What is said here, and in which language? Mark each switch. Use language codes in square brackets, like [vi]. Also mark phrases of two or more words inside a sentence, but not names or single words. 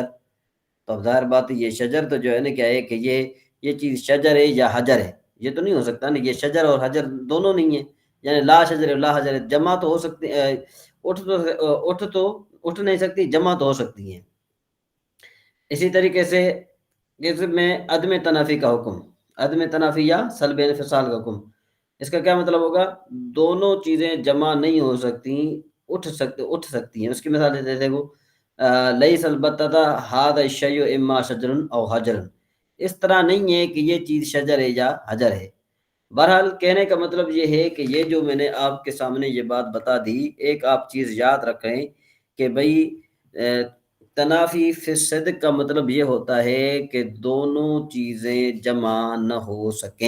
[ur] تو اب ظاہر بات ہے یہ شجر تو جو ہے نا کیا ہے کہ یہ چیز شجر ہے یا حجر ہے، یہ تو نہیں ہو سکتا نا، یہ شجر اور حجر دونوں نہیں ہیں، یعنی [ar] لا شجر [ur] اور [ar] لا حجر [ur] ہے، جمع تو ہو سکتی، اٹھ نہیں سکتی، جمع تو ہو سکتی ہیں۔ اسی طریقے سے کذب میں عدم تنافی کا حکم، عدم تنافی یا سلب انفصال کا حکم، اس کا کیا مطلب ہوگا؟ دونوں چیزیں جمع نہیں ہو سکتی اٹھ سکتی ہیں. اس کی مثال دیتے دیکھو [ar] لیس البتہ ھذا الشیء اما شجر او حجر، [ur] اس طرح نہیں ہے کہ یہ چیز شجر ہے یا حجر ہے. بہرحال کہنے کا مطلب یہ ہے کہ یہ جو میں نے آپ کے سامنے یہ بات بتا دی، ایک آپ چیز یاد رکھیں کہ بھئی [ar] تنافی فی الصدق [ur] کا مطلب یہ ہوتا ہے کہ دونوں چیزیں جمع نہ ہو سکیں.